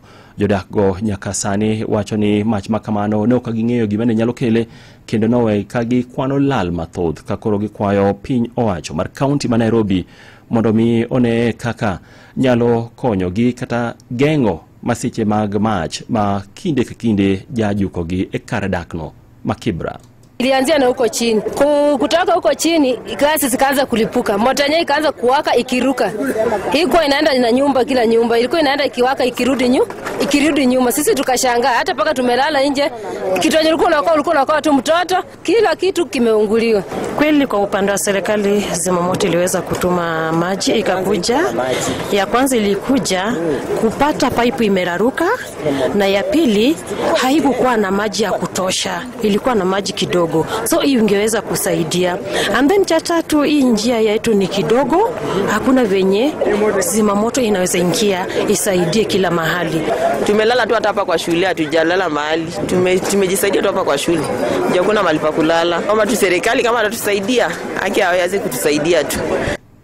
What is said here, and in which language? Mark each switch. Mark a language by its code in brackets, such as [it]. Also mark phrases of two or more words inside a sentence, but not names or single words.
[luo] Jodak go nyaka sani wacho ni mach makamano ne ok ging'eyo gima ne nyalo kele kendo nowe ka gikwano lal mathoth ka koro gikwayo piny owacho mar kaunti ma Nairobi mondo mi one kaka nyalo konyo gi kata geng'o masiche mag mach ma kinde ka kinde jajuko gi e kar dak no ma Kibra. [sw] Ilianzia na huko chini. Kutoka huko chini gasi zikaanza kulipuka. Moto yenyewe ikaanza kuwaka ikiruka. Ilikuwa inaenda na nyumba, kila nyumba ilikuwa inaenda ikiwaka ikirudi nyuma. Sisi tukashangaa hata paka tumelala nje. Kitu yenyewe ulikuwa unakoa tu mtoto, kila kitu kimeunguliwa. Kweli kwa upande wa serikali zimamoto iliweza kutuma maji ikakuja. Ya kwanza ilikuja kupata pipe imeraruka na ya pili haikuwa na maji ya kutosha. Ilikuwa na maji kidogo. So hii ingeweza kusaidia. [en] And then [sw] cha tatu, hii njia yetu ni kidogo, hakuna venye zimamoto inaweza ingia isaidie kila mahali. Tumelala tu hata hapa kwa shule, hatujalala mahali. Tumejisaidia tu hapa kwa shule. Hakuna mahali pa kulala. Kama tu serikali kama atatusaidia, haki hawezi kutusaidia tu.